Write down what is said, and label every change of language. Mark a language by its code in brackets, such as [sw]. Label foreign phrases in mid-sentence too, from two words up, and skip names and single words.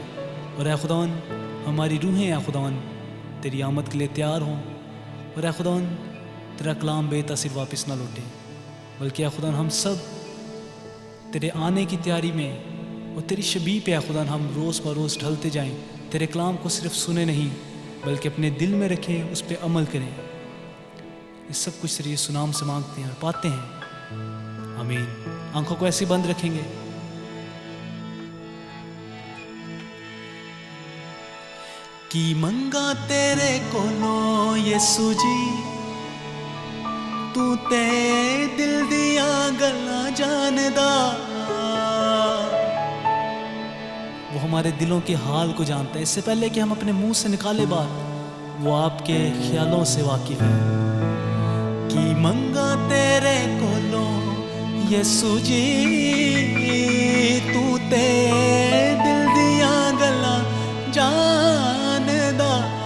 [ur] اور ہے خداوند ہماری روحیں ہیں خداوند تیری آمد کے لیے تیار ہوں. اور ہے خداوند تیرا کلام بےتاثیر واپس نہ لوٹے، بلکہ ہے خداوند ہم سب تیرے آنے کی تیاری میں اور تیری شبیہ پہ ہے خداوند ہم روز بہ روز ڈھلتے جائیں. تیرے کلام کو صرف سنے نہیں بلکہ اپنے دل میں رکھیں، اس پہ عمل کریں۔ یہ سب کچھ صرف یسوع نام سے مانگتے ہیں اور پاتے ہیں، آمین۔ آنکھوں کو ایسے بند رکھیں گے۔ [pa] کی منگا تیرے کولوں یسوع جی، تو تے دل دیا گلاں جاندا، [ur] وہ ہمارے دلوں کے حال کو جانتا ہے، اس سے پہلے کہ ہم اپنے منہ سے نکالے بات، وہ آپ کے خیالوں سے واقف ہے۔ [pa] کی منگا تیرے کولوں یسوع جی، تو تے دل دیا گلاں جاندا۔